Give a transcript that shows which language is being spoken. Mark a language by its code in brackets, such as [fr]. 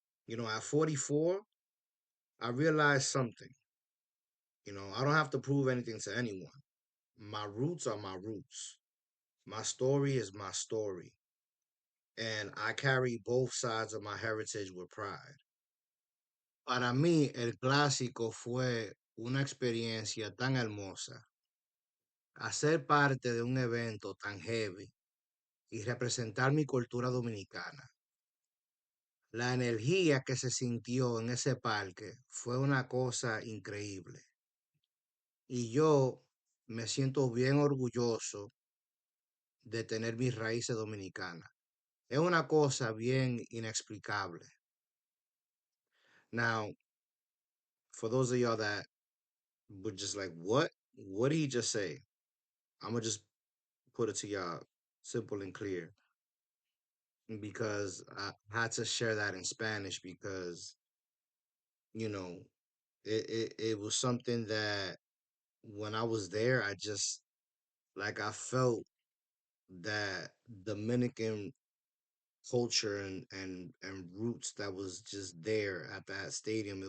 [en] At 44, I realized something. I don't have to prove anything to anyone. My roots are my roots. My story is my story. And I carry both sides of my heritage with pride. [es] Para mí, el clásico fue una experiencia tan hermosa. Hacer parte de un evento tan heavy y representar mi cultura dominicana. La energía que se sintió en ese parque fue una cosa increíble. Y yo me siento bien orgulloso de tener mis raíces dominicanas. Es una cosa bien inexplicable. [en] Now, for those of y'all that were just like, what? What did he just say? I'm going to just put it to y'all simple and clear because I had to share that in Spanish because, you know, it was something that when I was there, I just, like, I felt that Dominican culture and roots that was just there at that stadium.